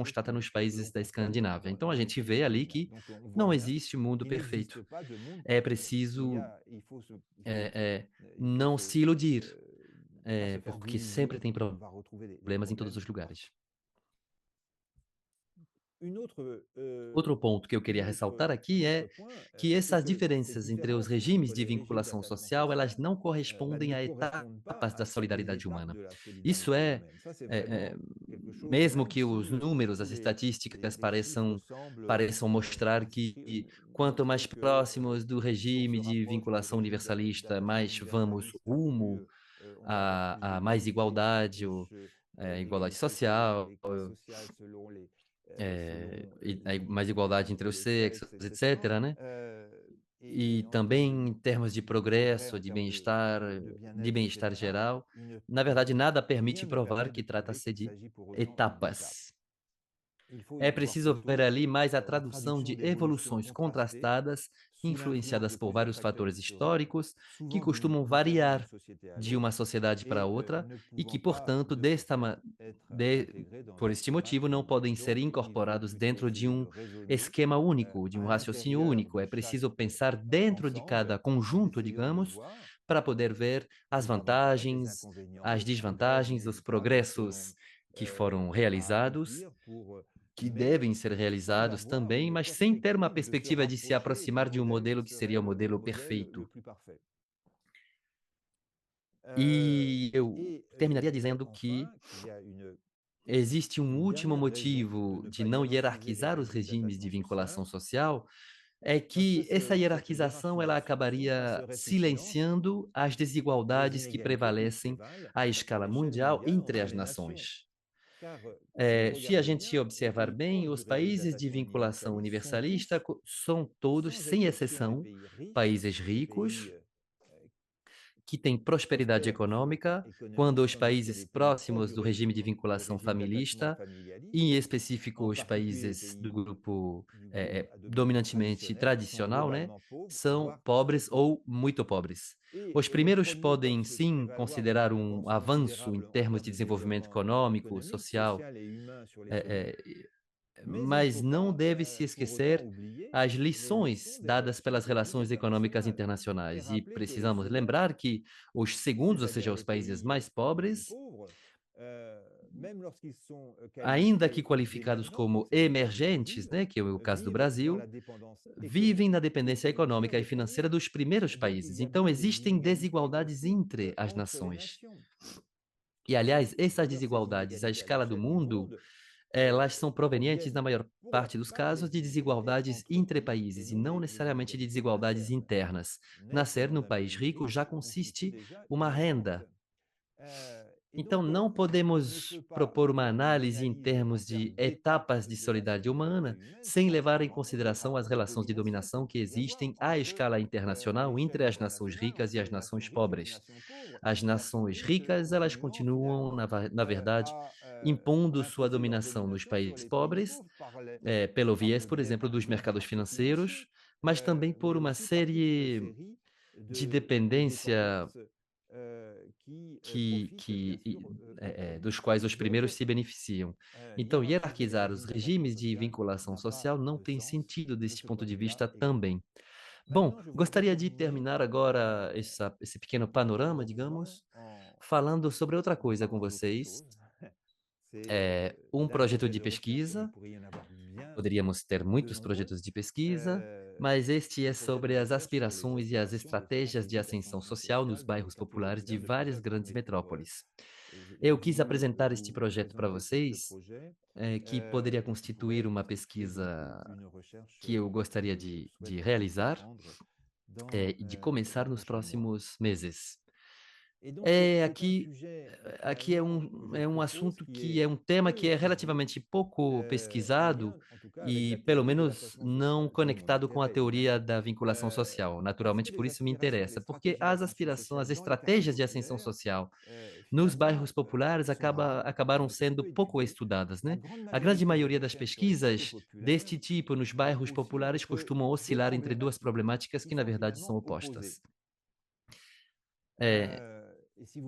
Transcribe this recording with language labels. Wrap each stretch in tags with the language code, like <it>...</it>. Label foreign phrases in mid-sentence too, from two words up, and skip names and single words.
<pt>nos países da Escandinávia. Então a gente vê ali que,</pt> <fr>Donc on</fr> <pt>Não</pt> <fr>bien.</fr> <pt>existe mundo</pt> <fr>Il n'existe</fr> <pt>perfeito.</pt> <fr>pas de monde</fr> <pt>É</pt> <fr>parfait.</fr> <pt>preciso,</pt> <fr>Il faut se eh eh, il faut</fr> <pt>não se iludir,</pt> <fr>pas se faire</fr> <pt>porque</pt> <fr>d'illusions</fr> <pt>sempre tem</pt> <fr>qu'on va retrouver les</fr> <pt>problemas em todos</pt> <fr>problèmes</fr> <pt>os lugares.</pt> <fr>partout. Une autre,</fr> <pt>Outro ponto que eu</pt> <fr>une</fr> <pt>queria</pt> <fr>autre</fr> <pt>ressaltar</pt> <fr>un</fr> <pt>aqui</pt> <fr>autre</fr> <pt>é</pt> <fr>point,</fr> <pt>que</pt> <fr>c'est</fr> <pt>essas</pt> <fr>que ces</fr> <pt>diferenças entre os</pt> <fr>différences</fr> <pt>regimes</pt> <fr>entre</fr> <pt>de</pt> <fr>les régimes</fr> <pt>vinculação</pt> <fr>d'attachement</fr> <pt>social, elas</pt> <fr>social,</fr> <pt>não</pt> <fr>ne</fr> <pt>correspondem a</pt> <fr>correspondent pas</fr> <pt>etapas da</pt> <fr>à des</fr> <pt>solidariedade</pt> <fr>étapes</fr> <pt>humana.</pt> <fr>de la</fr> <pt>Isso</pt> <fr>solidarité</fr> <pt>é,</pt> <fr>humaine. Ça, c'est</fr> <pt>é, é,</pt> <fr>vraiment quelque chose,</fr> <pt>mesmo</pt> <fr>même</fr> <pt>que</pt> <fr>si,</fr> <pt>os números,</pt> <fr>tous</fr> <pt>as estatísticas</pt> <fr>les chiffres semblent,</fr> <pt>pareçam mostrar que quanto</pt> <fr>montrer</fr> <pt>mais</pt> <fr>que,</fr> <pt>próximos do</pt> <fr>on se</fr> <pt>regime de</pt> <fr>rapproche</fr> <pt>vinculação universalista,</pt> <fr>d'un régime</fr> <pt>mais vamos</pt> <fr>universaliste,</fr> <pt>rumo</pt> <fr>plus, on va avoir plus</fr> <pt>a mais</pt> <fr>d'égalité,</fr> <pt>igualdade,</pt> <fr>plus,</fr> <pt>igualdade</pt> <fr>d'égalité selon</fr> <pt>social,</pt> <fr>les classes sociales, selon selon,</fr> <pt>mais</pt> <fr>les</fr> <pt>igualdade entre</pt> <fr>entre</fr> <pt>os</pt> <fr>les</fr> <pt>sexos,</pt> <fr>sexes, etc.</fr> <pt>etc., né?</pt> <fr>Et</fr> <pt>E</pt> <fr>en termes</fr> <pt>também em termos de</pt> <fr>de progrès,</fr> <pt>progresso,</pt> <fr>en termes de de bien-être,</fr> <pt>bem-estar</pt> <fr>etc.,</fr> <pt>geral, na verdade, nada permite</pt> <fr>rien ne</fr> <pt>provar</pt> <fr>permet</fr> <pt>que</pt> <fr>de prouver</fr> <pt>trata-se</pt> <fr>qu'il</fr> <pt>de</pt> <fr>s'agit pour autant d'étapes.</fr> <pt>etapas.</pt> <fr>Il faut</fr> <pt>É</pt> <fr>y voir</fr> <pt>preciso ver</pt> <fr>plutôt</fr> <pt>ali mais a</pt> <fr>la</fr> <pt>tradução</pt> <fr>traduction</fr> <pt>de</pt> <fr>d'évolutions</fr> <pt>evoluções</pt> <fr>contrastées</fr> <pt>contrastadas,</pt> <fr>sous l'influence</fr> <pt>influenciadas</pt> <fr>de</fr> <pt>por</pt> <fr>plusieurs</fr> <pt>vários</pt> <fr>facteurs</fr> <pt>fatores</pt> <fr>historiques,</fr> <pt>históricos, que</pt> <fr>souvent</fr> <pt>costumam</pt> <fr>différents d'une</fr> <pt>variar</pt> <fr>société à</fr> <pt>de uma</pt> <fr>l'autre,</fr> <pt>sociedade para</pt> <fr>et</fr> <pt>outra,</pt> <fr>ne</fr> <pt>e que,</pt> <fr>pouvant pas,</fr> <pt>portanto,</pt> <fr>de ce fait, être</fr> <pt>de,</pt> <fr>intégrés dans</fr> <pt>por</pt> <fr>un</fr> <pt>este</pt> <fr>schéma</fr> <pt>motivo, não</pt> <fr>unique.</fr> <pt>podem ser</pt> <fr>Donc, il faut</fr> <pt>incorporados</pt> <fr>plutôt</fr> <pt>dentro de</pt> <fr>essayer de</fr> <pt>um</pt> <fr>raisonner</fr> <pt>esquema único, de um</pt> <fr>à</fr> <pt>raciocínio</pt> <fr>l'intérieur</fr> <pt>único.</pt> <fr>de</fr> <pt>É preciso</pt> <fr>chaque</fr> <pt>pensar dentro de cada</pt> <fr>ensemble, en</fr> <pt>conjunto,</pt> <fr>essayant de</fr> <pt>digamos,</pt> <fr>voir</fr> <pt>para poder ver as</pt> <fr>les avantages, les</fr> <pt>vantagens,</pt> <fr>inconvénients,</fr> <pt>as</pt> <fr>les progrès et</fr> <pt>desvantagens,</pt> <fr>les</fr> <pt>os</pt> <fr>étapes qui</fr> <pt>progressos</pt> <fr>seront</fr> <pt>que foram</pt> <fr>à</fr> <pt>realizados,</pt> <fr>accomplir pour,</fr> <pt>que</pt> <fr>mais</fr> <pt>devem ser</pt> <fr>sans</fr> <pt>realizados</pt> <fr>avoir</fr> <pt>também,</pt> <fr>une</fr> <pt>mas sem ter uma</pt> <fr>perspective de se</fr> <pt>perspectiva de se</pt> <fr>rapprocher du</fr> <pt>aproximar de um</pt> <fr>modèle qui</fr> <pt>modelo que seria</pt> <fr>serait</fr> <pt>o</pt> <fr>le</fr> <pt>modelo</pt> <fr>modèle le</fr> <pt>perfeito.</pt> <fr>plus parfait.</fr> <pt>E eu</pt> <fr>Je</fr> <pt>terminaria</pt> <fr>dirais</fr> <pt>dizendo que</pt> <fr>enfin qu'il y a</fr> <pt>existe um</pt> <fr>une</fr> <pt>último</pt> <fr>dernière raison de</fr> <pt>motivo</pt> <fr>ne</fr> <pt>de</pt> <fr>pas</fr> <pt>não</pt> <fr>hiérarchiser les</fr> <pt>hierarquizar os</pt> <fr>régimes</fr> <pt>regimes de</pt> <fr>d'attachement</fr> <pt>vinculação</pt> <fr>social,</fr> <pt>social, é</pt> <fr>parce que</fr> <pt>que essa</pt> <fr>cette</fr> <pt>hierarquização ela</pt> <fr>hiérarchisation</fr> <pt>acabaria</pt> <fr>passerait sous silence</fr> <pt>silenciando as</pt> <fr>les</fr> <pt>desigualdades que</pt> <fr>inégalités qui</fr> <pt>prevalecem</pt> <fr>prévalent</fr> <pt>à</pt> <fr>à</fr> <pt>escala</pt> <fr>l'échelle</fr> <pt>mundial</pt> <fr>mondiale</fr> <pt>entre</pt> <fr>entre</fr> <pt>as</pt> <fr>les nations.</fr> <pt>nações.</pt> <fr>Car si vous</fr> <pt>Se a</pt> <fr>regardez</fr> <pt>gente</pt> <fr>bien, les</fr> <pt>observar</pt> <fr>pays</fr> <pt>bem,</pt> <fr>proches du</fr> <pt>os</pt> <fr>régime</fr> <pt>países de</pt> <fr>d'attachement</fr> <pt>vinculação</pt> <fr>universaliste sont</fr> <pt>universalista</pt> <fr>tous,</fr> <pt>são todos,</pt> <fr>sans</fr> <pt>sem</pt> <fr>exception, des</fr> <pt>exceção,</pt> <fr>pays riches,</fr> <pt>países</pt> <fr>des pays</fr> <pt>ricos que têm prosperidade</pt> <fr>prospères sur le plan</fr> <pt>econômica, quando</pt> <fr>économique,</fr> <pt>os</pt> <fr>tandis que</fr> <pt>países</pt> <fr>les pays proches</fr> <pt>próximos</pt> <fr>du</fr> <pt>do regime de</pt> <fr>du</fr> <pt>vinculação</pt> <fr>régime d'attachement</fr> <pt>familista, e</pt> <fr>familialiste,</fr> <pt>em específico</pt> <fr>en</fr> <pt>os</pt> <fr>particulier les</fr> <pt>países</pt> <fr>pays</fr> <pt>do grupo</pt> <fr>du groupe</fr> <pt>dominantemente</pt> <fr>traditionnel, sont</fr> <pt>tradicional, né,</pt> <fr>globalement pauvres,</fr> <pt>são</pt> <fr>voire très</fr> <pt>pobres</pt> <fr>pauvres.</fr> <pt>ou muito pobres.</pt> <fr>Et</fr> <pt>Os</pt> <fr>les</fr> <pt>primeiros</pt> <fr>premiers peuvent</fr> <pt>podem</pt> <fr>se</fr> <pt>sim</pt> <fr>prévaloir d'une</fr> <pt>considerar um</pt> <fr>avance</fr> <pt>avanço em</pt> <fr>considérable en</fr> <pt>termos</pt> <fr>termes</fr> <pt>de</pt> <fr>de</fr> <pt>desenvolvimento</pt> <fr>développement</fr> <pt>econômico,</pt> <fr>économique,</fr> <pt>social,</pt> <fr>social et humain sur les seconds, eh, eh, mais il ne</fr> <pt>mas</pt> <fr>faut</fr> <pt>não</pt> <fr>pas</fr> <pt>deve se</pt> <fr>pour autant</fr> <pt>esquecer</pt> <fr>oublier</fr> <pt>as</pt> <fr>les</fr> <pt>lições</pt> <fr>leçons des</fr> <pt>dadas</pt> <fr>relations</fr> <pt>pelas relações</pt> <fr>économiques</fr> <pt>econômicas</pt> <fr>internationales et</fr> <pt>internacionais. E</pt> <fr>rappeler que les</fr> <pt>precisamos</pt> <fr>seconds,</fr> <pt>lembrar que os segundos, ou seja,</pt> <fr>c'est-à-dire</fr> <pt>os</pt> <fr>les</fr> <pt>países</pt> <fr>pays</fr> <pt>mais</pt> <fr>les plus</fr> <pt>pobres,</pt> <fr>pauvres, même lorsqu'ils sont</fr> <pt>ainda que</pt> <fr>qualifiés</fr> <pt>qualificados</pt> <fr>d'émergents dans</fr> <pt>como</pt> <fr>certaines catégories de</fr> <pt>emergentes,</pt> <fr>vivres,</fr> <pt>né, que é o caso do</pt> <fr>vivent dans</fr> <pt>Brasil,</pt> <fr>la dépendance</fr> <pt>vivem na</pt> <fr>économique et</fr> <pt>dependência econômica</pt> <fr>financière</fr> <pt>e</pt> <fr>des</fr> <pt>financeira</pt> <fr>premiers.</fr> <pt>dos primeiros</pt> <fr>Donc il</fr> <pt>países.</pt> <fr>y a</fr> <pt>Então,</pt> <fr>bien des</fr> <pt>existem</pt> <fr>inégalités</fr> <pt>desigualdades</pt> <fr>aussi</fr> <pt>entre as</pt> <fr>entre les</fr> <pt>nações.</pt> <fr>nations.</fr> <pt>E, aliás,</pt> <fr>Et</fr> <pt>essas</pt> <fr>d'ailleurs, ces</fr> <pt>desigualdades à</pt> <fr>inégalités à</fr> <pt>escala do</pt> <fr>l'échelle du</fr> <pt>mundo,</pt> <fr>monde</fr> <pt>elas são provenientes, na</pt> <fr>proviennent</fr> <pt>maior</pt> <fr>pour la</fr> <pt>parte dos</pt> <fr>plupart</fr> <pt>casos,</pt> <fr>des</fr> <pt>de</pt> <fr>inégalités</fr> <pt>desigualdades</pt> <fr>entre</fr> <pt>entre</pt> <fr>pays et</fr> <pt>países, e</pt> <fr>non</fr> <pt>não</pt> <fr>des</fr> <pt>necessariamente de</pt> <fr>inégalités</fr> <pt>desigualdades</pt> <fr>internes.</fr> <pt>internas.</pt> <fr>Naître</fr> <pt>Nascer no</pt> <fr>dans un</fr> <pt>país</pt> <fr>pays</fr> <pt>rico já</pt> <fr>riche constitue</fr> <pt>consiste</pt> <fr>déjà</fr> <pt>uma</pt> <fr>une</fr> <pt>renda.</pt> <fr>rente. Et</fr> <pt>Então,</pt> <fr>donc,</fr> <pt>não</pt> <fr>on ne</fr> <pt>podemos</pt> <fr>peut pas</fr> <pt>propor uma</pt> <fr>faire une</fr> <pt>análise em</pt> <fr>analyse en</fr> <pt>termos</pt> <fr>termes</fr> <pt>de</pt> <fr>d'étapes</fr> <pt>etapas de</pt> <fr>de la</fr> <pt>solidariedade</pt> <fr>solidarité</fr> <pt>humana,</pt> <fr>humaine</fr> <pt>sem</pt> <fr>sans</fr> <pt>levar em</pt> <fr>prendre en compte les</fr> <pt>consideração as</pt> <fr>rapports de</fr> <pt>relações de</pt> <fr>domination</fr> <pt>dominação</pt> <fr>qu'il</fr> <pt>que</pt> <fr>puisse y avoir</fr> <pt>existem à</pt> <fr>entre,</fr> <pt>escala</pt> <fr>à</fr> <pt>internacional</pt> <fr>l'échelle</fr> <pt>entre as nações</pt> <fr>internationale,</fr> <pt>ricas e</pt> <fr>entre</fr> <pt>as</pt> <fr>les nations</fr> <pt>nações</pt> <fr>riches et les</fr> <pt>pobres.</pt> <fr>nations pauvres,</fr> <pt>As</pt> <fr>qui</fr> <pt>nações</pt> <fr>continuent,</fr> <pt>ricas, elas</pt> <fr>continuant</fr> <pt>continuam,</pt> <fr>finalement</fr> <pt>na verdade,</pt> <fr>à</fr> <pt>impondo sua</pt> <fr>imposer leur</fr> <pt>dominação nos</pt> <fr>domination sur</fr> <pt>países</pt> <fr>les pays</fr> <pt>pobres,</pt> <fr>pauvres</fr> <pt>pelo</pt> <fr>par</fr> <pt>viés,</pt> <fr>le</fr> <pt>por</pt> <fr>biais,</fr> <pt>exemplo,</pt> <fr>par</fr> <pt>dos</pt> <fr>exemple, du</fr> <pt>mercados</pt> <fr>marché financier,</fr> <pt>financeiros, mas também por</pt> <fr>mais</fr> <pt>uma</pt> <fr>aussi par toute une</fr> <pt>série</pt> <fr>série</fr> <pt>de</pt> <fr>de</fr> <pt>dependência</pt> <fr>dépendances qui</fr> <pt>que,</pt> <fr>profitent bien</fr> <pt>que</pt> <fr>sûr</fr> <pt>dos quais os</pt> <fr>donc,</fr> <pt>primeiros se beneficiam. Então,</pt> <fr>hiérarchiser les</fr> <pt>hierarquizar os</pt> <fr>régimes d'attachement</fr> <pt>regimes de</pt> <fr>social</fr> <pt>vinculação</pt> <fr>n'a pas</fr> <pt>social não</pt> <fr>de</fr> <pt>tem</pt> <fr>sens</fr> <pt>sentido</pt> <fr>de</fr> <pt>desse</pt> <fr>ce</fr> <pt>ponto</pt> <fr>point</fr> <pt>de</pt> <fr>de vue-là</fr> <pt>vista</pt> <fr>également.</fr> <pt>também. Bom,</pt> <fr>Maintenant, je voudrais</fr> <pt>gostaria de</pt> <fr>terminer</fr> <pt>terminar agora esse pequeno</pt> <fr>en</fr> <pt>panorama,</pt> <fr>abordant,</fr> <pt>digamos, falando sobre outra</pt> <fr>en</fr> <pt>coisa com</pt> <fr>parlant d'autre</fr> <pt>vocês.</pt> <fr>chose. C'est</fr> <pt>Um</pt> <fr>d'un</fr> <pt>projeto</pt> <fr>projet</fr> <pt>de</pt> <fr>de recherche, et il</fr> <pt>pesquisa.</pt> <fr>pourrait y en avoir bien</fr> <pt>Poderíamos ter</pt> <fr>de</fr> <pt>muitos</pt> <fr>nombreux.</fr> <pt>projetos de pesquisa, Euh, mas este</pt> <fr>le</fr> <pt>é</pt> <fr>projet de</fr> <pt>sobre as</pt> <fr>recherche sur les</fr> <pt>aspirações e as</pt> <fr>aspirations de</fr> <pt>estratégias de</pt> <fr>stratégies</fr> <pt>ascensão</pt> <fr>d'ascension</fr> <pt>social nos</pt> <fr>sociale dans le</fr> <pt>bairros</pt> <fr>quartier</fr> <pt>populares de</pt> <fr>populaire de</fr> <pt>várias grandes</pt> <fr>Paris-Saclay.</fr> <pt>metrópoles.</pt> <fr>J'ai</fr> <pt>Eu quis</pt> <fr>voulu</fr> <pt>apresentar este</pt> <fr>vous</fr> <pt>projeto para</pt> <fr>présenter ce</fr> <pt>vocês,</pt> <fr>projet</fr> <pt>que poderia</pt> <fr>qui</fr> <pt>constituir</pt> <fr>pourrait</fr> <pt>uma</pt> <fr>constituer donc</fr> <pt>pesquisa</pt> <fr>une recherche</fr> <pt>que eu</pt> <fr>que</fr> <pt>gostaria</pt> <fr>je</fr> <pt>de</pt> <fr>souhaite</fr> <pt>realizar,</pt> <fr>entreprendre dans</fr> <pt>e de começar</pt> <fr>les</fr> <pt>nos</pt> <fr>prochains mois.</fr> <pt>próximos meses.</pt> <fr>Et donc,</fr> <pt>É</pt> <fr>c'est un</fr> <pt>aqui</pt> <fr>sujet</fr> <pt>aqui é</pt> <fr>finalement que je</fr> <pt>é um</pt> <fr>propose</fr> <pt>assunto</pt> <fr>qui</fr> <pt>que</pt> <fr>est</fr> <pt>é um tema</pt> <fr>peu</fr> <pt>que é</pt> <fr>étudié,</fr> <pt>relativamente pouco</pt> <fr>en</fr> <pt>pesquisado</pt> <fr>lien en tout cas avec</fr> <pt>e,</pt> <fr>la</fr> <pt>pelo</pt> <fr>théorie de</fr> <pt>menos,</pt> <fr>l'attachement</fr> <pt>não</pt> <fr>social, d'où mon</fr> <pt>conectado com a</pt> <fr>intérêt</fr> <pt>teoria</pt> <fr>évidemment,</fr> <pt>da vinculação social.</pt> <fr>parce que</fr> <pt>Naturalmente, por</pt> <fr>les</fr> <pt>isso me</pt> <fr>aspirations, les</fr> <pt>interessa, porque</pt> <fr>stratégies d'ascension</fr> <pt>as</pt> <fr>sociale dans les quartiers</fr> <pt>estratégias de ascensão</pt> <fr>populaires,</fr> <pt>social nos bairros</pt> <fr>finalement,</fr> <pt>populares</pt> <fr>sont rares,</fr> <pt>acabaram</pt> <fr>ont été</fr> <pt>sendo</pt> <fr>peu</fr> <pt>pouco</pt> <fr>étudiées.</fr> <pt>estudadas,</pt> <fr>La</fr> <pt>né?</pt> <fr>grande</fr> <pt>A grande</pt> <fr>majorité des</fr> <pt>maioria das</pt> <fr>recherches sur les quartiers</fr> <pt>pesquisas</pt> <fr>populaires</fr> <pt>deste tipo nos bairros</pt> <fr>oscillent</fr> <pt>populares</pt> <fr>entre</fr> <pt>costumam</pt> <fr>deux</fr> <pt>oscilar entre duas</pt> <fr>problématiques</fr> <pt>problemáticas</pt> <fr>qui</fr> <pt>que, na</pt> <fr>sont</fr> <pt>verdade, são</pt> <fr>finalement opposées.</fr> <pt>opostas. É,</pt>